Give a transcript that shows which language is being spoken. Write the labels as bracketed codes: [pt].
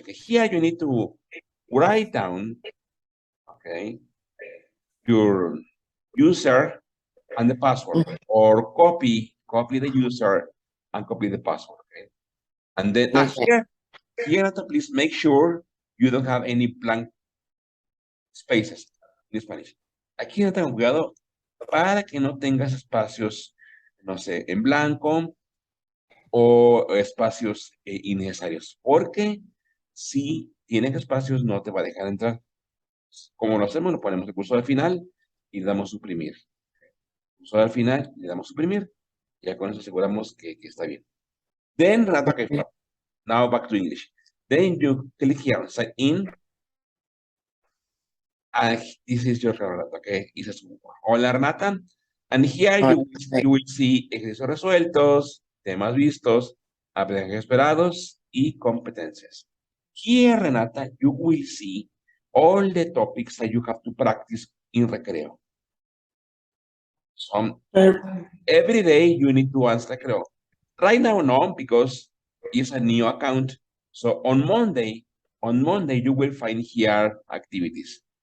[en] Okay, here you need to write down, okay, your user and the password, or copy the user and copy the password. Okay, and then Okay. here, Nata, please make sure you don't have any blank spaces in Spanish. [es] Aquí no tengo cuidado para que no tengas espacios, no sé, en blanco o espacios innecesarios, porque si tienes espacios no te va a dejar entrar. Como lo hacemos, lo ponemos el cursor al final y le damos suprimir. Cursor al final, le damos suprimir. Ya con eso aseguramos que está bien. [en] Then, Renata, okay, Okay. now back to English. Then you click here on sign in. And this is your Renata, okay? It says, hola, Renata. And here Okay. you will see [es] ejercicios resueltos, temas vistos, aprendizajes esperados y competencias. [en] Here, Renata, you will see all the topics that you have to practice in Recreo. So every day you need to answer Recreo. Right now, no, because it's a new account. So on Monday, you will find here activities.